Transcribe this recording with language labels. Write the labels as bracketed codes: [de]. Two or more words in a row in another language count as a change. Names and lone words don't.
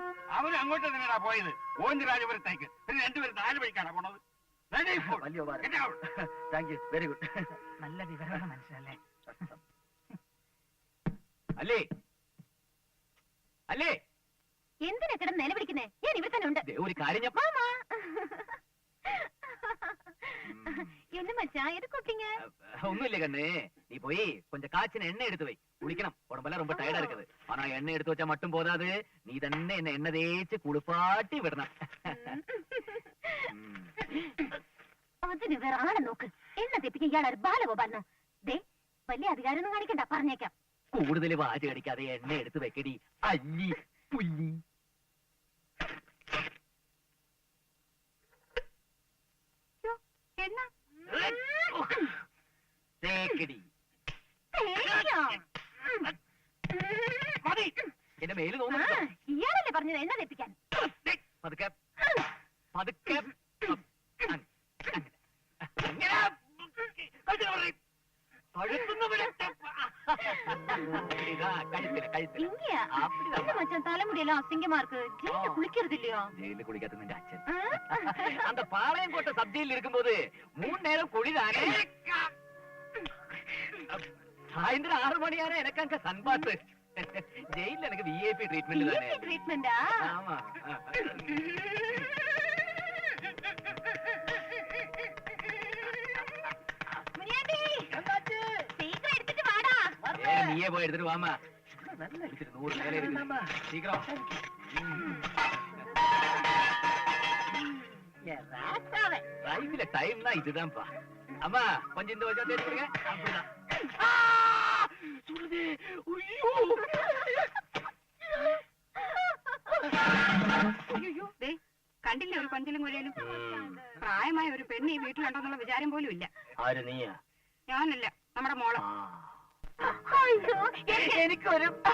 [ml] അവര് അങ്ങോട്ട് തന്നെയാ പോയത്, ഗോവിന്ദരാജപുരത്തേക്ക്. പിന്നെ രണ്ടുപേരും 4 വഴിക്കാണ് പോണത്. വലിയ [en] thank you, very good. [ml] നല്ല വിവരമാണ് മനസ്സിലല്ലേ? അല്ലേ അല്ലേ, എന്തിനാ കിടന്ന് നിലവിളിക്കുന്നേ? ഞാൻ ഇവിടെ തന്നെ ഉണ്ട്. ഒരു കാര്യം [ta] என்ன மச்சான், எது கூப்பிட்டீங்க? ஒண்ணும் இல்ல கண்ணு, நீ போய் கொஞ்சம் காய்ச்சின எண்ணெய் எடுத்து வை, குளிக்கணும். உடம்பெல்லாம் ரொம்ப டயர்டா இருக்குது. ஆனா எண்ணெய் எடுத்து வச்சா மட்டும் போதாது, நீ തന്നെ என்ன எண்ணெய் தேய்ச்சி [ml] കുളിപ്പാട്ടി വിടണം. അതിന് വേറെ ആളെ നോക്ക്. എണ്ണ തെപ്പിക്കാൻ ഇയാളൊരു ബാലഗോപാലനോ? ദേ, വലിയ അധികാരമൊന്നും കാണിക്കണ്ട, പറഞ്ഞേക്കാം. കൂടുതൽ വാച കടിക്കാതെ എണ്ണ എടുത്ത് വെക്കടി, അല്ലി പുല്ലി. എന്റെ മേല് തോന്നുന്നു. ഇയാളല്ലേ പറഞ്ഞത് എണ്ണ തെപ്പിക്കാൻ? പതുക്കെ പതുക്കെ [ta] தலைமுடியெல்லாம் அசிங்கமா இருக்கு. ஜெயில குளிக்கிறது இல்லையா? ஜெயில குளிக்காத [ml] നിന്റെ അച്ഛൻ [ta] அந்த பாளையம் கோட்டை சப்ஜெயில் இருக்கும்போது 3 நேரம் குளிதானே. சாயந்தரம் 6 மணியான எனக்கு அங்க சன்பாத்து. ஜெயில எனக்கு [en] VIP treatment [ta] தானே. ட்ரீட்மெண்டா? ஆமா. நீயே போய் எடுத்துட்டு வாமா. 100 வேலை இருக்கு, சீக்கிரம். லைஃப்ல டைம்னா இதுதான்ப்பா. அம்மா கொஞ்சம் இந்த வச்சா தேடி கொடுங்க. அப்படிதான். சொல்லுது. [ml] അയ്യോ, ദേ കണ്ടില്ലേ ഒരു പഞ്ചലും കുഴയിലും? പ്രായമായ ഒരു പെണ്ണ് ഈ വീട്ടിലുണ്ടെന്നുള്ള വിചാരം പോലും ഇല്ല. ആര്? നീയാ? ഞാനല്ല, നമ്മുടെ മോള്. എനിക്കൊരു